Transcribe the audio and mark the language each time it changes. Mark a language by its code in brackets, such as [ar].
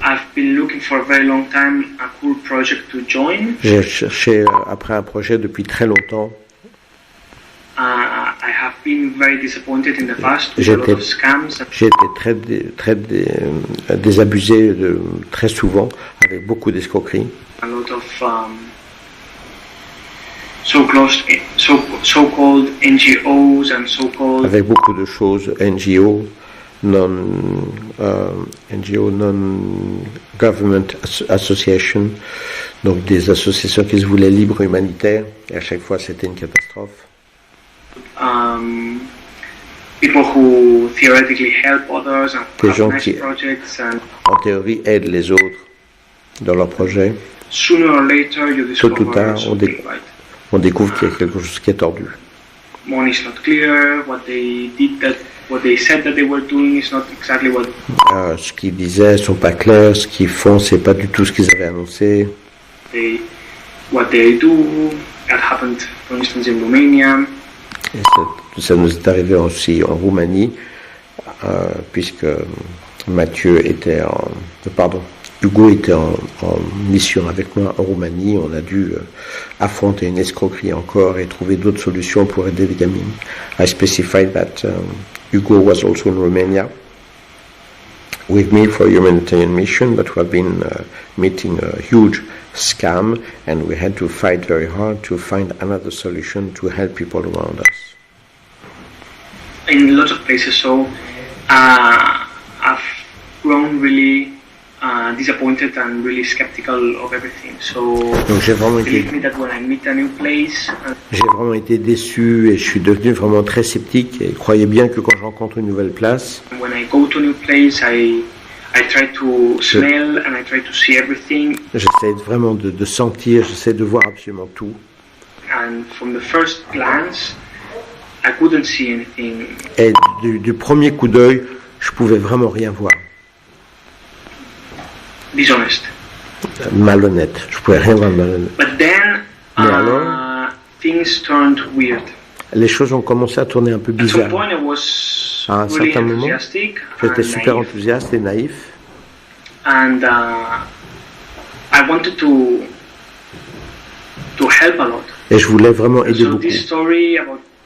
[en] I've been looking for a very long time a cool project to join. [fr] J'ai cherché après un projet depuis très longtemps. [en] I have been very disappointed in the past with a lot of scams. [fr] J'ai été très désabusé très souvent avec beaucoup d'escroqueries. [en] A lot of so-called NGOs and so-called. [fr] Avec beaucoup de choses NGO. [en] Non-government association, [fr] donc des associations qui se voulaient libres humanitaires, et à chaque fois c'était une catastrophe. [en] People who theoretically help others and [fr] des gens [en] nice [fr] qui, [en] projects and [fr] en théorie, aident les autres dans leurs projets. [en] Sooner or later you discover [fr] Tôt ou tard, on découvre qu'il y a quelque chose qui est tordu. [en] Money is not clear. What they said that they were doing is not exactly what. [fr] Ce qu'ils disaient sont pas clairs. Ce qu'ils font, c'est pas du tout ce qu'ils avaient annoncé. What they do. [en] That happened, for instance, in Romania. [fr] Et ça nous est arrivé aussi en Roumanie, puisque Hugo était en mission avec moi en Roumanie. On a dû affronter une escroquerie encore et trouver d'autres solutions pour aider les gamines. [en] I specified that Hugo was also in Romania with me for a humanitarian mission, but we have been meeting a huge scam and we had to fight very hard to find another solution to help people around us. In lots of places, so I've grown really disappointed and really skeptical of everything. So believe me that when I meet a new place, [fr] j'ai vraiment été déçu et je suis devenu vraiment très sceptique. Et croyez bien que quand je rencontre une nouvelle place, [en] when I go to a new place, I I try to smell and I try to see everything. [fr] J'essaie vraiment de sentir, j'essaie de voir absolument tout. [en] And from the first glance, I couldn't see anything. [fr] Et du premier coup d'œil, je pouvais vraiment rien voir. [en] Dishonest. [fr] Malhonnête, je pouvais rien voir de malhonnête. [en] But then, things turned weird. [fr] Les choses ont commencé à tourner un peu bizarres. À un certain moment, j'étais super enthousiaste et naïf. [en] And I wanted to help a lot. [fr] Et je voulais vraiment aider beaucoup.